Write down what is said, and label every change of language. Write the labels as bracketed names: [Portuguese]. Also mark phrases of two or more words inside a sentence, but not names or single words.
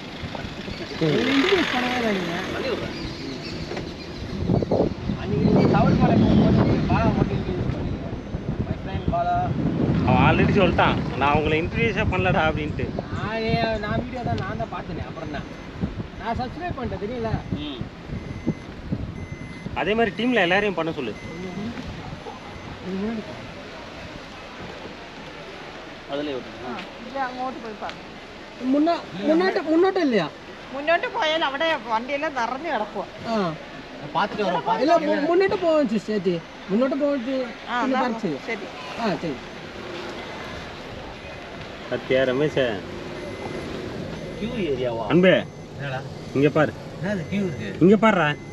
[Tamil] அவன் ஆல்ரெடி சொல்லிட்டான், நான் உங்களை இன்ட்ரடியூஸே பண்ணலடா அப்படின்ட்டு. நான் வீடியோ தான் நான் தான் பார்த்தேனே. அப்புறம் தான் நான் சப்ஸ்கிரைப் பண்ணிட்டேன், தெரியல. அதே மாதிரி டீமில் எல்லாரையும் பண்ண சொல்லு. அதிலே [Malayalam] അങ്ങോട്ട് പോയി പറഞ്ഞു. മുന്നോട്ട് இல்லையா? മുന്നോട്ട് പോയാൽ അവിടെ വണ്ടിയെല്ലാം നിറഞ്ഞു കിടക്കുക. [Tamil] பார்த்துட்டு வரோம். இல்ல முன்னோட்டு போவோம் சேச்சி, முன்னோட்டு போயிட்டு [Malayalam] ശരി. [Tamil] சரி. சத்யா, ரமேஷ், [English] queue areaவா? [Tamil] அன்பே இங்கே பாரு, இங்கே பாருடா.